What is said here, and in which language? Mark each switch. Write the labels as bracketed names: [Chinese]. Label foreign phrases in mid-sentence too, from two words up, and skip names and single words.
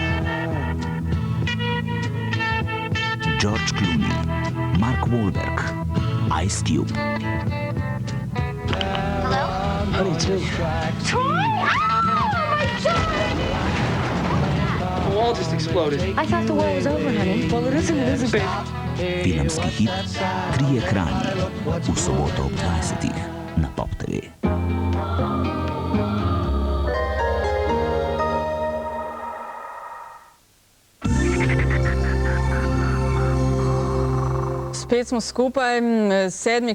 [English] George Clooney, Mark Wahlberg, Ice Cube. Hello? Honey, too. Troy! The wall just exploded. I thought the war was over, honey. Well, it isn't, Elizabeth. [Slovenian] Filmski hit Trije kralji v soboto ob 20. na Pop TV. Spet smo skupaj, 7.